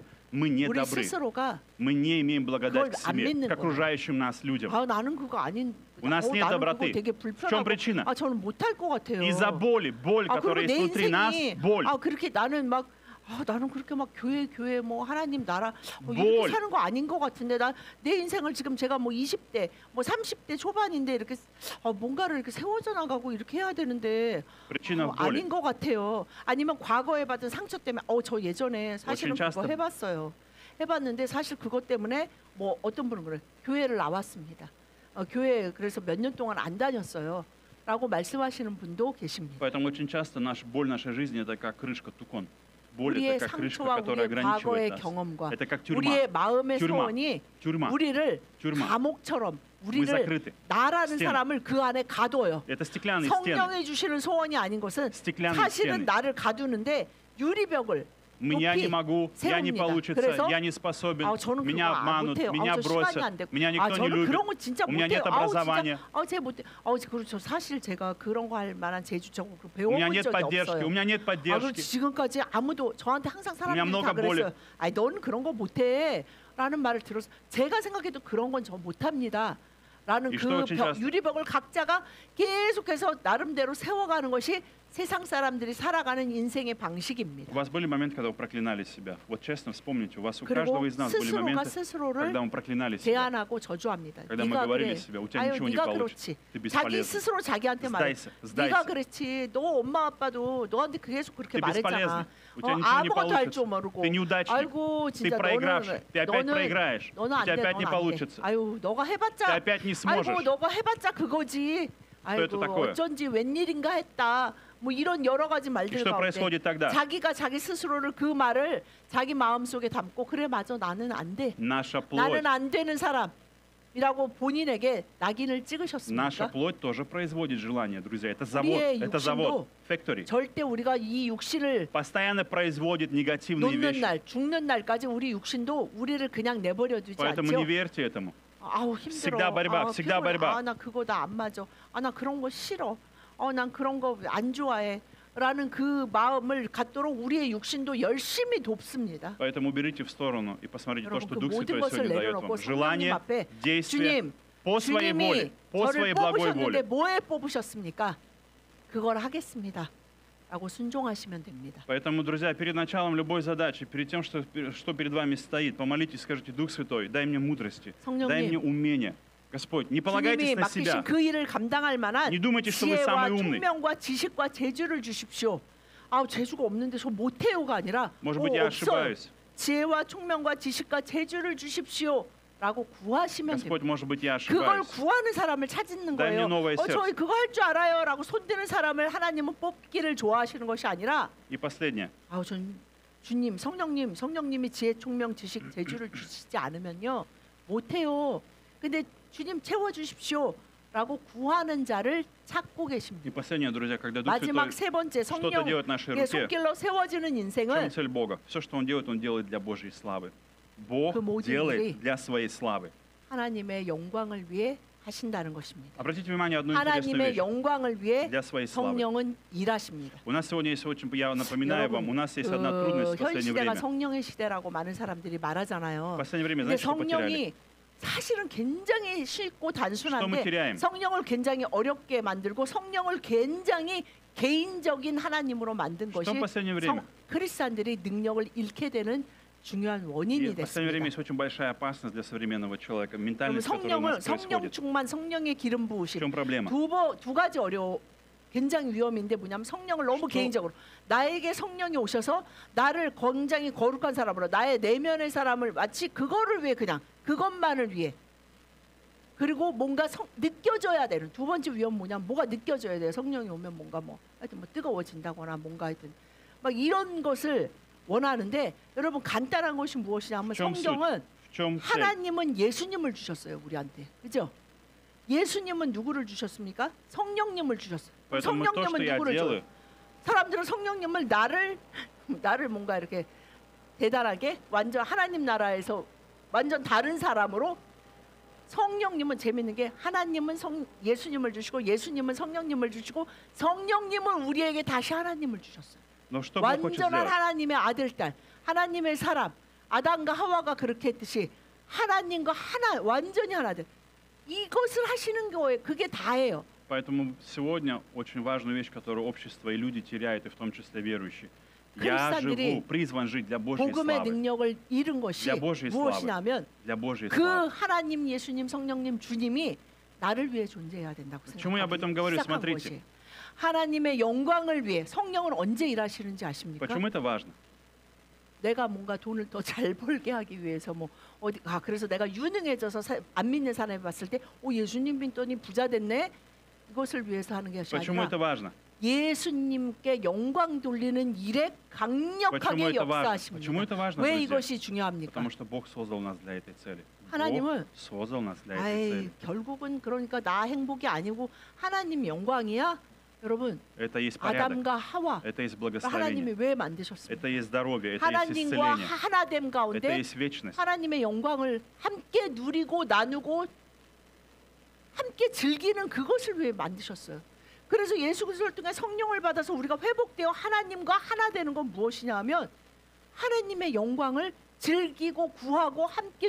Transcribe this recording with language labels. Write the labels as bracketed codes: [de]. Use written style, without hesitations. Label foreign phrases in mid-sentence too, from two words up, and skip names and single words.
[ru] Мы не [ko] 우리 [ru] добры. [ko] 스스로가 [ru] Мы не имеем благодать [ko] 그걸 [ru] к [ko] 안 [ru] себе, [ko] 믿는 [ru] к окружающим нас людям. [ko] 아 나는 그거 아닌 [ru] У нас нет [ko] 나는 [ru] доброты. [ko] 그거 되게 [ru] В чем [ko] 불편하고 [ru] причина? [ko] 아 저는 못할 것 같아요. [ru] Из-за боли, боль, [ko] 아 [ru] которая [ko] 그리고 [ru] есть [ko] 내 [ru] внутри нас, [ko] 인생이 [ru] боль. [ko] 아 그렇게 나는 막 나는 그렇게 막 교회 뭐 하나님 나라 이렇게 [ru] 뭘. [ko] 사는 거 아닌 것 같은데 나 내 인생을 지금 제가 뭐 20대 뭐 30대 초반인데 이렇게 뭔가를 이렇게 세워져 나가고 이렇게 해야 되는데 [ru] Причина в боли. [ko] 아닌 것 같아요. 아니면 과거에 받은 상처 때문에 저 예전에 사실은 [ru] очень [ko] 그거 [ru] часто- [ko] 해봤어요. 해봤는데 사실 그것 때문에 뭐 어떤 분은 그래 교회를 나왔습니다. 교회 그래서 몇 년 동안 안 다녔어요. 라고 말씀하시는 분도 계십니다. [ru] Поэтому очень часто боль нашей жизни это как крышка тукон. Боль [ko] 우리의 [ru] это как крышка, [ko] 상처와 [ru] которая [ko] 우리의 과거의 [ru] ограничивает нас. [ko] 경험과 [ru] Это как тюрьма. [ko] 우리의 마음의 [ru] 튜르마. [ko] 소원이 [ru] Тюрьма. [ko] 우리를 [ru] 튜르마. [ko] 감옥처럼 [ru] Мы [ko] 우리를 [ru] закрыты. [ko] 나라는 [ru] 스텐. [ko] 사람을 그 안에 가둬요. [ru] Это стеклянные стены. [ko] 성령이 주시는 소원이 아닌 것은 [ru] 스티클янные [ko] 사실은 [ru] стены. [ko] 나를 가두는데 유리벽을 [ru] Я не [ko] 높이 [ru] могу, я не [ko] 세웁니다. [ru] получится, [ko] 그래서 [ru] я не способен, [ko] 저는 [ru] меня [ko] 그거 [ru] обманут, [ko] 못해요. [ru] меня [ko] 저 시간이 [ru] бросят, [ko] 안 되고. [ru] меня никто не [ko] 저는 [ru] любит, [ko] 그런 거 진짜 [ru] у меня [ko] 못해요. [ru] нет образования, [ko] 제가 못해. 그렇죠. 사실 제가 그런 거 할 만한 재주적으로 [ru] у [ko] 배워본 [ru] меня нет [ko] 적이 [ru] поддержки, [ko] 없어요. [ru] у меня нет [ko] 그럼 [ru] поддержки. [ko] 지금까지 아무도 저한테 항상 사람들이 [ru] много [ko] 다 [ru] боли. [ko] 그랬어요. 아니 넌 그런 거 못해 라는 말을 들어서 제가 생각해도 그런 건 저 못합니다 라는 이 그 [ru] что очень часто- [ko] 유리벽을 각자가 계속해서 나름대로 세워가는 것이 세상 사람들이 살아가는 인생의 방식입니다. [ru] У вас были моменты, когда вы проклинали себя? Вот честно вспомните, у вас у [ko] 그리고 [ru] каждого из нас были [ko] 스스로가 [ru] моменты, [ko] 스스로를 [ru] когда мы проклинали себя. [ko] 제안하고 저주합니다. [ru] когда мы [ko] 네가 [ru] говорили [ko] 그래. [ru] себе, у тебя [ko] 아유 [ru] ничего не [ko] 네가 [ru] получится, [ko] 그렇지. [ru] ты [ko] 자기 [ru] бесполезный, [ko] 스스로 자기한테 말해. [ru] сдайся, [ko] 네가 [ru] сдайся, [ko] 그렇지. 너 엄마 아빠도 너한테 계속 그렇게 [ru] ты бесполезный, [ko] 말했잖아. [ru] у тебя ничего не [ko] 아무것도 할 줄 [ru] получится, [ko] 모르고. [ru] ты неудачник, [ko] 아이고 [ru] ты [ko] 진짜 [ru] проигравший, ты опять [ko] 너는 [ru] проиграешь, [ko] 너는 [ru] у [ko] 안 [ru] тебя [ko] 돼. [ru] опять [ko] 너는 [ru] не [ko] 안 돼. [ru] получится, [ko] 아유 너가 [ru] ты [ko] 해봤자. [ru] опять не [ko] 아이고 [ru] сможешь. [ko] 너가 해봤자 그거지. [ru] это [ko] 아이고 [ru] такое? [ko] 어쩐지 웬일인가 했다. 뭐 이런 여러 가지 [ru] И [ko] 말들 [ru] что [ko] 가운데 [ru] происходит тогда? [ko] 자기가 자기 스스로를 그 말을 자기 마음속에 담고 그래 맞아 나는 안 돼. [ru] Наша плоть, [ko] 나는 안 되는 사람이라고 본인에게 낙인을 [ru] наша [ko] 찍으셨습니까? [ru] плоть тоже производит желание, друзья. Это завод, [ko] 우리의 [ru] это завод, factory. [ko] 절대 우리가 이 육신을 [ru] Постоянно производит негативные [ko] 놓는 [ru] вещи. [ko] 날, 죽는 날까지 우리 육신도 우리를 그냥 내버려 두지 [ru] Поэтому не [ko] 않죠. [ru] верьте этому. [ko] 아우 힘들어. [ru] всегда борьба, всегда [ko] 피곤해. [ru] борьба. [ko] 나 그거 나 안 맞아. 나 그런 거 싫어. 난 그런 거 안 좋아해. 라는 그 마음을 갖도록 우리의 육신도 열심히 돕습니다. [ru] Поэтому уберите в сторону и посмотрите то, [ko] 여러분 [ru] что [ko] 그 [ru] Дух [ko] 모든 [ru] Святой [ko] 것을 [ru] сегодня дает [ko] 내려놓고 [ru] вам. [ko] 성령님 [ru] Желание, [ko] 앞에 [ru] действие [ko] 주님, [ru] по своей воле, [ko] 주님이 [ru] по своей [ko] 저를 [ru] благой [ko] 뽑으셨는데 [ru] воле. [ko] 뭐에 뽑으셨습니까? 그걸 하겠습니다. 라고 순종하시면 됩니다. [ru] Поэтому, друзья, перед началом любой задачи, перед тем, что перед вами стоит, помолитесь, скажите: Дух Святой, дай мне мудрости, дай мне [ko] 성령님, [ru] умения. Господь, не [ko] 주님이 [ru] полагайтесь на [ko] 맡기신 [ru] себя. [ko] 그 일을 감당할 만한 [ru] Не думайте, что вы [ko] 지혜와 [ru] самый умный. [ko] 총명과 지식과 재주를 주십시오. 재주가 없는데 저 못해요가 아니라 [ru] Может быть, я [ko] 없어요. [ru] ошибаюсь. [ko] 지혜와 총명과 지식과 재주를 주십시오. 라고 구하시면 [ru] Господь, [ko] 됩니다. [ru] может быть, я [ko] 그걸 [ru] ошибаюсь. [ko] 구하는 사람을 찾는 [ru] Дай мне [ko] 거예요. [ru] новое сердце. [ko] 저희 그거 할 줄 알아요. 라고 손드는 사람을 하나님은 뽑기를 좋아하시는 것이 아니라 [ru] И последнее. [ko] 전 주님, 성령님이 지혜, 총명, 지식, 재주를 주시지 않으면요 못해요. 근데 주님 채워주십시오. 라고 구하는 자를 찾고 [ru] И [ko] 계십니다. [ru] последнее, друзья, когда Дух Святой [ko] 마지막 세 번째 [ru] что-то делает в нашей [ko] 성령의 [ru] руке, [ko] 손길로 세워지는 [ru] в чем [ko] 인생은 [ru] цель Бога? Все, что Он делает для Божьей славы. Бог [ko] 그 모든 [ru] делает [ko] 일이 [ru] для своей славы. [ko] 하나님의 영광을 위해 하신다는 것입니다. [ru] Обратите внимание на одну интересную [ko] 하나님의 [ru] вещь. [ko] 영광을 위해 [ru] Для своей славы. [ko] 성령은 일하십니다. [ru] У нас сегодня есть очень, я напоминаю вам, у нас есть одна трудность в [ko] 현 [ru] последнее [ko] 시대가 [ru] время. [ko] 성령의 시대라고 많은 사람들이 [ru] В [ko] 말하잖아요. [ru] последнее время, [ko] 근데 [ru] знаете, что потеряли? [ko] 성령이 사실은 굉장히 쉽고 [ru] Что мы [ko] 단순한데 [ru] теряем? [ko] 성령을 굉장히 어렵게 만들고 성령을 굉장히 개인적인 하나님으로 만든 것이 [ru] Что в последнее время? [ko] 크리스찬들이 능력을 잃게 되는 중요한 [ru] И [ko] 원인이 [ru] в последнее время [ko] 됐습니다. [ru] есть очень большая опасность для современного человека. [ko] 그럼 [ru] Ментальность, которая у нас [ko] 성령 [ru] происходит. [ko] 충만, 성령의 기름 [ru] В [ko] 부으심 [ru] чем проблема? [ko] 두 가지 굉장히 위험인데 뭐냐면 성령을 너무 또- 개인적으로 나에게 성령이 오셔서 나를 굉장히 거룩한 사람으로 나의 내면의 사람을 마치 그거를 위해 그냥 그것만을 위해 그리고 뭔가 느껴져야 되는 두 번째 위험 뭐냐면 뭐가 느껴져야 돼요. 성령이 오면 뭔가 뭐 하여튼 뭐 뜨거워진다거나 뭔가 하여튼 막 이런 것을 원하는데 여러분 간단한 것이 무엇이냐면 좀 성경은 [ru] В чем цель? [ko] 하나님은 예수님을 주셨어요 우리한테 그죠? 예수님은 누구를 주셨습니까? 성령님을 주셨어요. 그럼 [ru] Поэтому то, что [ko] 성령님은 [ru] я [ko] 누구를 [ru] делаю, [ko] 줘요? 사람들은 성령님을 나를 뭔가 이렇게 대단하게 완전 하나님 나라에서 완전 다른 사람으로 성령님은 재밌는 게 하나님은 예수님을 주시고 예수님은 성령님을 주시고 성령님은 우리에게 다시 하나님을 주셨어요. [ru] но что Бог хочет [ko] 완전한 [ru] сделать? [ko] 하나님의 아들 딸 하나님의 사람 아담과 하와가 그렇게 했듯이 하나님과 하나 완전히 하나들 이것을 하시는 거예요. 그게 다예요. [ru] Поэтому сегодня очень важную вещь, которую общество и люди теряют, и в том числе верующие. Я [ko] 크리스찬들이 [ru] живу, призван жить для Божьей [ko] 복음의 [ru] славы. [ko] 능력을 잃은 것이 [ru] для Божьей [ko] 무엇이냐면 [ru] Для Божьей [ko] 그 [ru] славы. [ko] 하나님 예수님 성령님 주님이 나를 위해 존재해야 된다고 [ru] Почему я об этом [ko] 생각하기 [ru] говорю? [ko] 시작한 [ru] Смотрите. [ko] 것이에요. 하나님의 영광을 위해 성령은 언제 일하시는지 아십니까? [ru] Почему это важно? [ko] 내가 뭔가 돈을 더 잘 벌게 하기 위해서 뭐 어디 그래서 내가 유능해져서 안 믿는 사람이 봤을 때 예수님 믿더니 부자 됐네 이것을 위해서 하는 것이 [ru] Почему [ko] 아니라 [ru] это важно? [ko] 예수님께 영광 돌리는 일에 [ru] Почему [ko] 강력하게 [ru] это важно? [ko] 역사하십니다. [ru] Почему это важно, [ko] 왜 [ru] друзья? [ko] 이것이 중요합니까? [ru] Потому что Бог создал нас для этой цели. [ko] 하나님은 [ru] Бог создал нас для этой [ko] 아이 [ru] цели. [ko] 결국은 그러니까 나 행복이 아니고 하나님 영광이야. 여러분 [ru] Это есть порядок, [ko] 아담과 하와 [ru] это есть [ko] 하나님이 [ru] благословение, [ko] 왜 만드셨습니까? [ru] это есть здоровье, это есть [ko] 하나님과 [ru] исцеление, [ko] 하나됨 [ru] это [ko] 가운데 [ru] есть вечность. [ko] 하나님의 영광을 함께 누리고 나누고 함께 즐기는 그것을 위해 만드셨어요. 그래서 예수 그리스도를 통해 성령을 받아서 우리가 회복되어 하나님과 하나 되는 건 무엇이냐면 하나님의 영광을 즐기고 구하고 함께